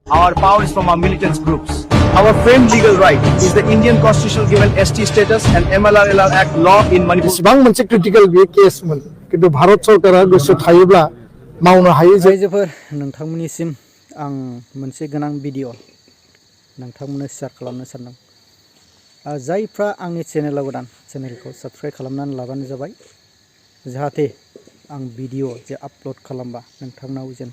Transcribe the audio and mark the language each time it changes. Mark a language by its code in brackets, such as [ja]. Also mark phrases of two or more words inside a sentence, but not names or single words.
[en] Our power is from our militant groups. Our framed legal right is the Indian constitution given ST status and MLR-LR Act law in Manipur. [brx] इसेबां मोनसे क्रिटिकल बे केसमोन किन्तु भारत सरकारा गोसो थायोब्ला मावनो हायो जे रायजोफोर नोंथांमोननिसिम आं मोनसे गोनां भिडिअ नोंथांमोननो शेयार खालामनो सानदों। जायफ्रा आंनि चेनेलाव गोदान चेनेलखौ साबस्क्राइब खालामनानै लाबानो जाबाय जाहाथे आं भिडिअ जे आपल'ड खालामबा नोंथांनाव जेन